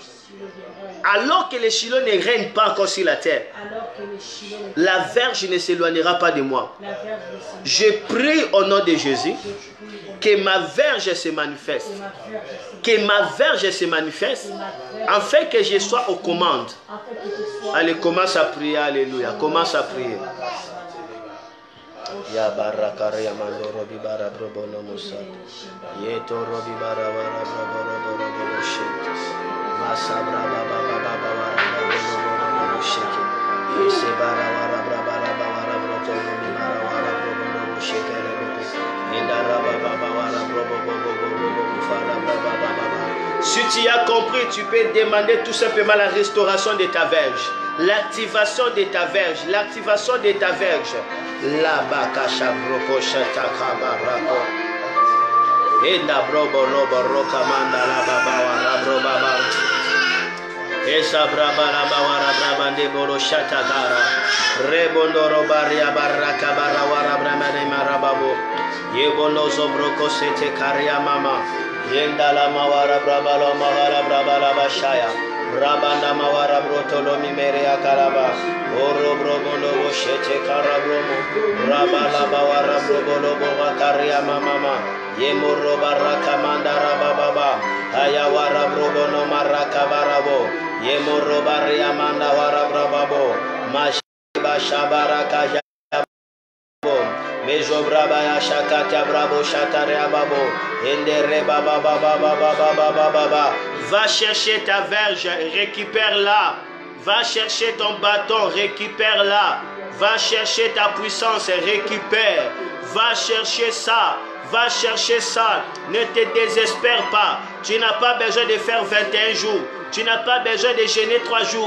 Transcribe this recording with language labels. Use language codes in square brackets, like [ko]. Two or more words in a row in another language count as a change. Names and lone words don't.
[fr] Alors que le Shiloh ne règne pas encore sur la terre, la verge ne s'éloignera pas de moi. Je prie au nom de Jésus que ma verge se manifeste. Que ma verge se manifeste afin que je sois aux commandes. Allez, commence à prier, alléluia. Commence à prier. Ya barakari amando robi bara brobono musa. Yeto robi bara bara brobono brobono shekes. Masabra baba baba bara brobono shekes. Yese bara bara bara bara brobono mi bara bara brobono shekes. Indara baba bara brobono fara baba baba. Si tu as compris, tu peux demander tout simplement la restauration de ta verge. L'activation de ta verge. L'activation de ta verge. La bakasha broko shataka barako. Enda brobo robo roka manda la baba wa bro baba. Esa braba la bawara braba de bolo shatakara. Rebondo robaria baraka barawara braba de marababo. Yebono zobroko sete karia mama. Yenda la mawara braba la mawara braba la bashaya. Rabanda mawara brotolo mimere akaraba. Oro brobono boshete karabromo. Rabala bawara brobolo bowa karia mama. Yemoro baraka mandara baba. Ayawara brobono maraka barabo. Yemoro baria manda wara brababo. Mashiba shabaraka jabo. Mejo braba ya shakata brabo shatare ababo. Endere baba baba baba baba baba. Va chercher ta verge, récupère-la. Va chercher ton bâton, récupère-la. Va chercher ta puissance, récupère. Va chercher ça. Va chercher ça. Ne te désespère pas. Tu n'as pas besoin de faire 21 jours. Tu n'as pas besoin de jeûner 3 jours.